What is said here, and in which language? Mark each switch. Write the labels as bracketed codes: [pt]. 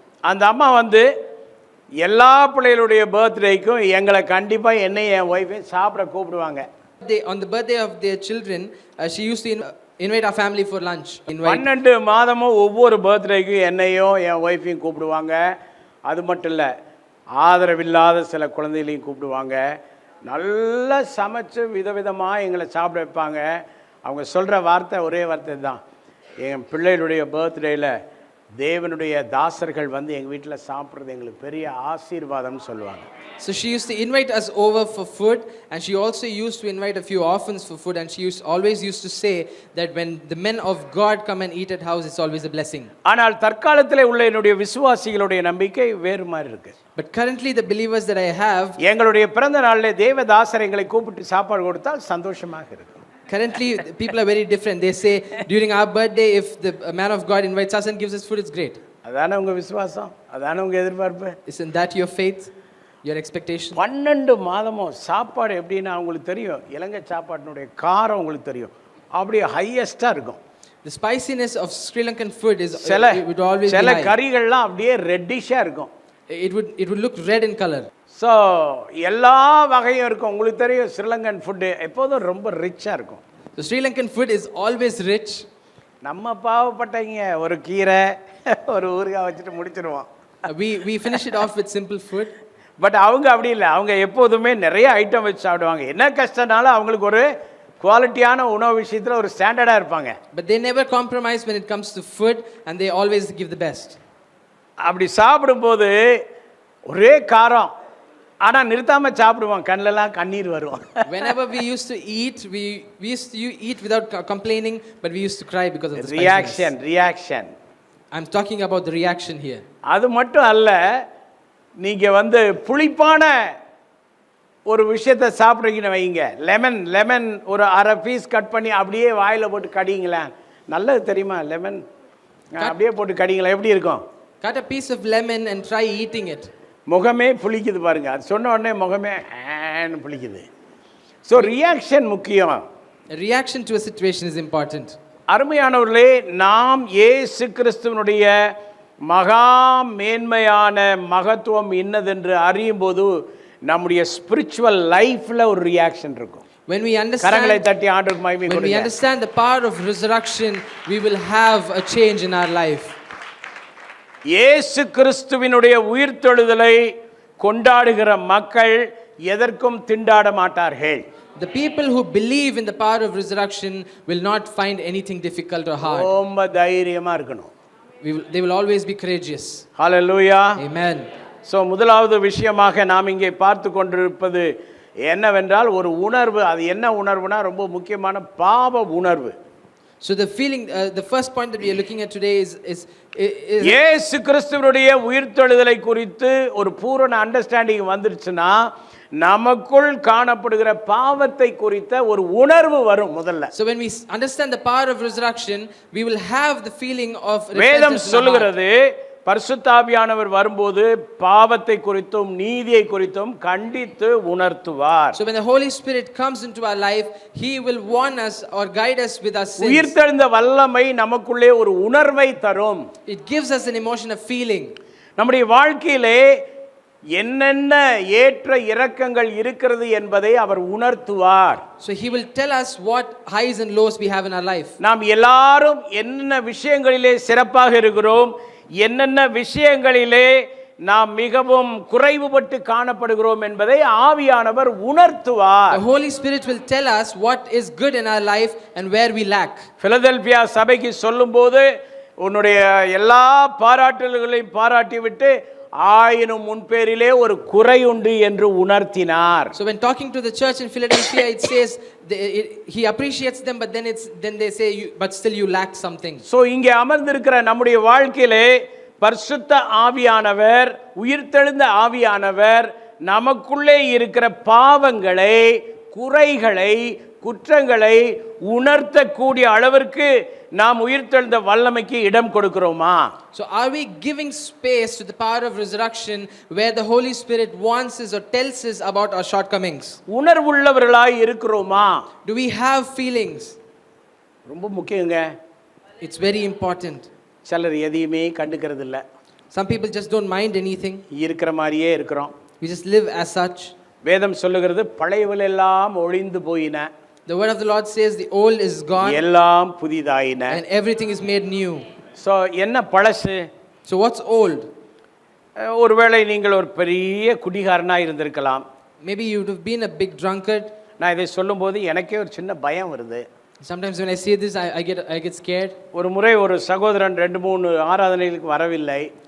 [ta] அந்த அம்மா வந்து எல்லா பிள்ளைகளுடைய பர்த்டேக்கும் எங்களை கண்டிப்பாக என்னையும் என் ஒய்ஃபையும் சாப்பிட கூப்பிடுவாங்க. [en] On the birthday of their children, she used to invite our family for lunch. [ta] 12 மாதமும் ஒவ்வொரு பர்த்டேக்கும் என்னையும் என் ஒய்ஃபையும் கூப்பிடுவாங்க. அது மட்டும் இல்லை, ஆதரவில்லாத சில குழந்தைகளையும் கூப்பிடுவாங்க. நல்லா சமைச்சு விதவிதமாக எங்களை சாப்பிட வைப்பாங்க. அவங்க சொல்கிற வார்த்தை ஒரே வார்த்தை தான், என் பிள்ளைகளுடைய பர்த்டேயில் தேவனுடைய தாசர்கள் வந்து எங்கள் வீட்டில் சாப்பிட்றது எங்களுக்கு பெரிய ஆசீர்வாதம்னு சொல்லுவாங்க. [en] So she used to invite us over for food, and she also used to invite a few orphans for food, and she always used to say that when the men of God come and eat at house, it's always a blessing. [ta] ஆனால் தற்காலத்தில் உள்ள என்னுடைய விசுவாசிகளுடைய நம்பிக்கை வேறு மாதிரி இருக்கு. [en] But currently the believers that I have, [ta] எங்களுடைய பிறந்த நாளில் தேவதாசர் எங்களை கூப்பிட்டு சாப்பாடு கொடுத்தால் சந்தோஷமாக இருக்கும். [en] currently people are very different. They say during our birthday, if the man of God invites us and gives us food, it's great. [ta] அதானே உங்க விசுவாசம், அதானே உங்க எதிர்பார்ப்பு. [en] Isn't that your faith, your expectation? [ta] 12 மாதமும் சாப்பாடு எப்படின்னா உங்களுக்கு தெரியும், இலங்கை சாப்பாட்டினுடைய காரம் உங்களுக்கு தெரியும், அப்படியே ஹையஸ்டா இருக்கும். [en] The spiciness of Sri Lankan food is it would always be [ta] சில [en] high. [ta] கறிகள்லாம் அப்படியே ரெட்டிஷா இருக்கும். [en] It would look red in color. [ta] So எல்லா வகையும் இருக்கும். உங்களுக்கு தெரியும் ஸ்ரீலங்கன் ஃபுட்டு எப்போதும் ரொம்ப ரிச்சாக இருக்கும். [en] The Sri Lankan food is always rich. [ta] நம்ம பாவப்பட்டவங்க ஒரு கீரை ஒரு ஊறுகாய் வச்சுட்டு முடிச்சிடுவோம். [en] We finish it off with simple food. [ta] But அவங்க அப்படி இல்லை, அவங்க எப்போதுமே நிறைய ஐட்டம் வச்சு சாப்பிடுவாங்க. என்ன கஷ்டம்னாலும் அவங்களுக்கு ஒரு குவாலிட்டியான உணவு விஷயத்தில் ஒரு ஸ்டாண்டர்டாக இருப்பாங்க. [en] But they never compromise when it comes to food, and they always give the best. [ta] அப்படி சாப்பிடும்போது ஒரே காரம், ஆனால் நிறுத்தாமல் சாப்பிடுவோம், கண்ணிலலாம் கண்ணீர் வரும். [en] Whenever we used to eat, we used to eat without complaining, but we used to cry because of the reaction. I'm talking about the reaction here. [ta] அது மட்டும் அல்ல, நீங்கள் வந்து புளிப்பான ஒரு விஷயத்தை சாப்பிட்றீங்கன்னு வைங்க, லெமன் ஒரு அரை பீஸ் கட் பண்ணி அப்படியே வாயில் போட்டு கடிங்களேன், நல்லது தெரியுமா? லெமன் அப்படியே போட்டு கடிங்களேன், எப்படி இருக்கும்? [en] Cut a piece of lemon and try eating it. [ta] முகமே புளிக்குது பாருங்க, அது சொன்ன உடனே முகமே புளிக்குது. ஸோ ரியாக்ஷன் முக்கியம். [en] Reaction to a situation is important. [ta] அருமையானவர்களே, நாம் இயேசு கிறிஸ்துவனுடைய மகா மேன்மையான மகத்துவம் இன்னதென்று அறியும் போது நம்முடைய ஸ்பிரிச்சுவல் லைஃப்ல ஒரு ரியாக்ஷன் இருக்கும். [en] When we [ta] கரங்களை தட்டி ஆண்டவருக்கு மகிமை கொடுங்க. [en] When we understand the power of resurrection, we will have a change in our life. [ta] இயேசு கிறிஸ்துவினுடைய உயிர்த்தெழுதலை கொண்டாடுகிற மக்கள் எதற்கும் திண்டாட மாட்டார்கள். [en] The people who believe in the power of resurrection will not find anything difficult or hard. [ta] ரொம்ப தைரியமா இருக்கணும். [en] They will always be courageous. Hallelujah. Amen. [ta] So முதலாவது விஷயமாக நாம் இங்கே பார்த்து கொண்டிருப்பது என்னவென்றால் ஒரு உணர்வு. அது என்ன உணர்வுனா ரொம்ப முக்கியமான பாவ உணர்வு. [en] So the feeling, the first point that we are looking at today is [ta] இயேசு கிறிஸ்துவினுடைய உயிர்த்தெழுதலை குறித்து ஒரு பூரண அண்டர்ஸ்டாண்டிங் வந்துருச்சுன்னா நமக்குள் காணப்படுகிற பாவத்தை குறித்த ஒரு உணர்வு வரும் முதல்ல. [en] So when we understand the power of resurrection, we will have the feeling of repentance. [ta] வேதம் சொல்லுகிறது, பரிசுத்த ஆவியானவர் வரும்போது பாவத்தை குறித்தும் நீதியை குறித்தும் கண்டித்து உணர்த்துவார். [en] So when the Holy Spirit comes into our life, he will warn us or guide us with our sins. [ta] உயிர்த்தெழுந்த வல்லமை நமக்குள்ளே ஒரு உணர்வை தரும். [en] It gives us an emotion of feeling. [ta] நம்முடைய வாழ்க்கையிலே என்னென்ன ஏற்ற இறக்கங்கள் இருக்கிறது என்பதை அவர் உணர்த்துவார். [en] So he will tell us what highs and lows we have in our life. [ta] நாம் எல்லாரும் என்னென்ன விஷயங்களிலே சிறப்பாக இருக்கிறோம், என்னென்ன விஷயங்களிலே நாம் மிகவும் குறைவுபட்டு காணப்படுகிறோம் என்பதை ஆவியானவர் உணர்த்துவார். [en] The Holy Spirit will tell us what is good in our life and where we lack. [ta] Philadelphia சபைக்கு சொல்லும்போது உன்னுடைய எல்லா பாராட்டுதல்களையும் பாராட்டிவிட்டு ஆயினும் உன் பேரிலே ஒரு குறை உண்டு என்று உணர்த்தினார். [en] So when talking to the church in Philadelphia, it says he appreciates them, but then they say but still you lack something. [ta] So இங்கே அமர்ந்திருக்கிற நம்முடைய வாழ்க்கையிலே பரிசுத்த ஆவியானவர், உயிர்த்தெழுந்த ஆவியானவர் நமக்குள்ளே இருக்கிற பாவங்களை, குறைகளை, குற்றங்களை உணர்த்தக்கூடிய அளவிற்கு நாம் உயிர்த்தெழுந்த வல்லமைக்கு இடம் கொடுக்கிறோமா? [en] So are we giving space to the power of resurrection where the Holy Spirit wants us or tells us about our shortcomings? [ta] உணர்வுள்ளவர்களாய் இருக்கிறோமா? [en] Do we have feelings? [ta] ரொம்ப முக்கியங்க. [en] It's very important. [ta] சிலர் எதையுமே கண்டுக்கிறது இல்லை. [en] Some people just don't mind anything. [ta] இருக்கிற மாதிரியே இருக்கிறோம். [en] We just live as such. [ta] வேதம் சொல்லுகிறது பழையவள் எல்லாம் ஒழிந்து போயின. [en] The word of the Lord says the old is gone [ta] எல்லாம் புதிதாயின. [en] and everything is made new. [ta] So என்ன பழசு? [en] So what's old? [ta] ஒருவேளை நீங்கள் ஒரு பெரிய குடிகாரனாக இருந்திருக்கலாம். [en] Maybe you would have been a big drunkard. [ta] நான் இதை சொல்லும்போது எனக்கே ஒரு சின்ன பயம் வருது. [en] Sometimes when I see this, I get scared. [ta] ஒரு முறை ஒரு சகோதரன் 2-3 ஆராதனைகளுக்கு வரவில்லை.